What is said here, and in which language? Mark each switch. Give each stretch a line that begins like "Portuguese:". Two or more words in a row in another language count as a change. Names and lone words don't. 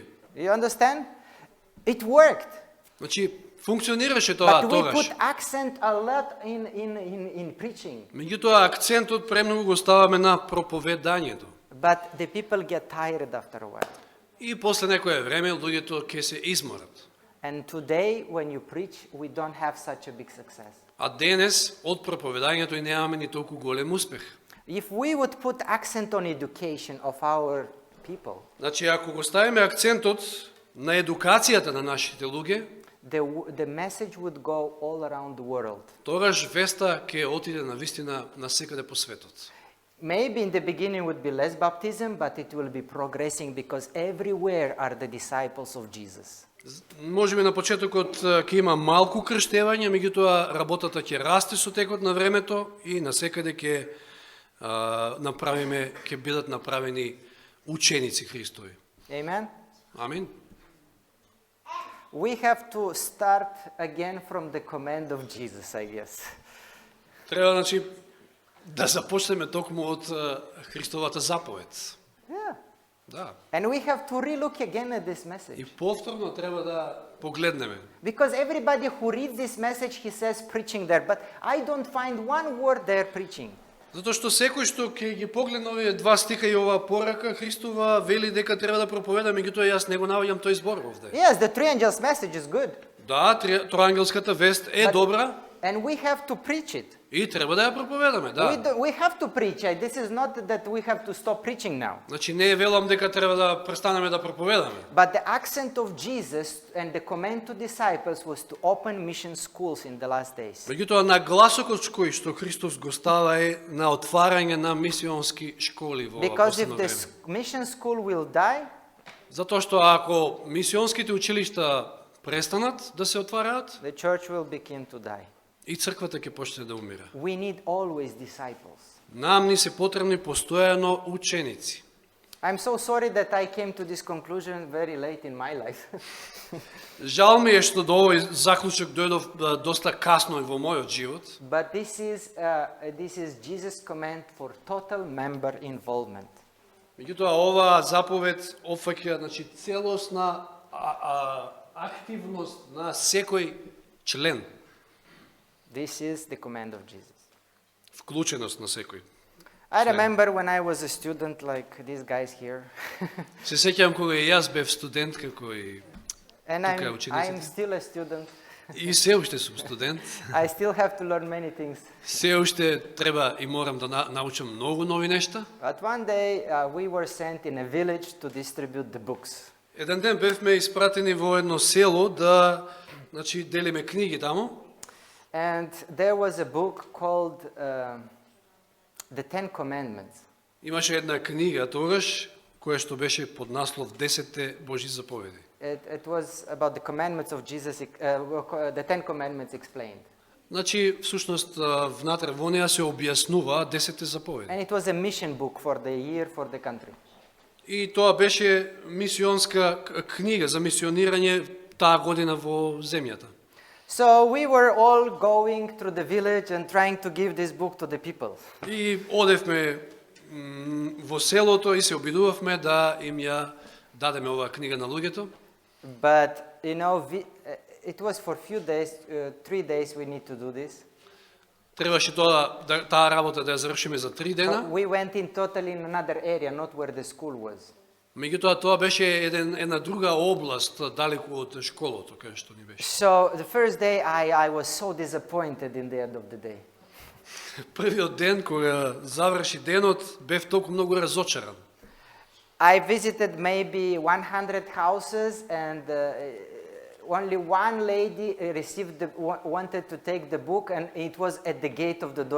English: You understand? It worked.
Macedonian: Значи функционираше тоа
English: But we
Macedonian: тогаш.
English: put accent a lot in preaching.
Macedonian: Меѓутоа акцентот премногу го ставаме на проповедањето.
English: But the people get tired after a while.
Macedonian: И после некое време луѓето ќе се изморат.
English: And today, when you preach, we don't have such a big success.
Macedonian: А денес од проповедањето и немаме ни толку голем успех.
English: If we would put accent on education of our people,
Macedonian: Значи ако го ставиме акцентот на едукацијата на нашите луѓе,
English: the message would go all around the world.
Macedonian: тогаш веста ќе отиде на вистина на секаде по светот.
English: Maybe in the beginning would be less baptism, but it will be progressing because everywhere are the disciples of Jesus.
Macedonian: Можеби на почетокот ќе има малку крштевање, меѓутоа работата ќе расте со текот на времето и насекаде ќе ќе бидат направени ученици Христови.
English: Amen?
Macedonian: Амин.
English: We have to start again from the command of Jesus, I guess.
Macedonian: Треба, значи, да започнеме токму од Христовата заповед.
English: Yeah.
Macedonian: Да.
English: And we have to relook again at this
Macedonian: И
English: message.
Macedonian: повторно треба да погледнеме.
English: Because everybody who reads this message, he says preaching there, but I don't find one word there preaching.
Macedonian: Затоа што секој што ќе ги погледне овие два стиха и оваа порака, Христова вели дека треба да проповеда, меѓутоа јас не го наоѓам тој збор овде.
English: Yes, the three angels message is good,
Macedonian: Да, троангелската вест е
English: But-
Macedonian: добра
English: and we have to preach it.
Macedonian: и треба да ја проповедаме, да.
English: We have to preach. This is not that we have to stop preaching now.
Macedonian: Значи не велам дека треба да престанеме да проповедаме.
English: But the accent of Jesus and the command to disciples was to open mission schools in the last days.
Macedonian: Меѓутоа на гласокот кој што Христос го става е на отварање на мисионски школи во ова
English: Because if
Macedonian: последно
English: the
Macedonian: време.
English: mission school will die,
Macedonian: Затоа што ако мисионските училишта престанат да се отвараат,
English: the church will begin to die.
Macedonian: и црквата ќе почне да умира.
English: We need always disciples.
Macedonian: Нам ни се потребни постојано ученици.
English: I'm so sorry that I came to this conclusion very late in my life.
Macedonian: Жал ми е што до овој заклучок дојдов доста касно и во мојот живот,
English: But this is Jesus' command for total member involvement.
Macedonian: меѓутоа оваа заповед опфаќа, значи, целосна активност на секој член,
English: This is the command of Jesus.
Macedonian: вклученост на секој.
English: I remember when I was a student, like these guys here,
Macedonian: Се сеќавам кога и јас бев студент, како и
English: and
Macedonian: Тука
English: I'm
Macedonian: учениците.
English: still a student.
Macedonian: и се уште сум студент.
English: I still have to learn many things.
Macedonian: Се уште треба и морам да научам многу нови нешта.
English: But one day we were sent in a village to distribute the books.
Macedonian: Еден ден бевме испратени во едно село да, значи, делиме книги таму.
English: And there was a book called The Ten Commandments.
Macedonian: Имаше една книга тогаш, која што беше под наслов 10 Божји заповеди.
English: It was about the commandments of Jesus, the Ten Commandments explained.
Macedonian: Значи, всушност, внатре во неја се објаснува 10 заповеди.
English: And it was a mission book for the year, for the country.
Macedonian: И тоа беше мисионска книга за мисионирање таа година во земјата.
English: So we were all going through the village and trying to give this book to the people.
Macedonian: И одевме во селото и се обидувавме да им ја дадеме оваа книга на луѓето.
English: But, you know, it was for few days, 3 days we need to do this.
Macedonian: Требаше таа работа да ја завршиме за 3
English: So
Macedonian: дена.
English: we went in totally in another area, not where the school was.
Macedonian: Меѓутоа тоа беше една друга област далеку од школото кај што ни беше.
English: So the first day I was so disappointed in the end of the day.
Macedonian: Првиот ден кога заврши денот бев толку многу разочаран.
English: I visited maybe 100 houses and only one lady wanted to take the book and it was at the gate of the door.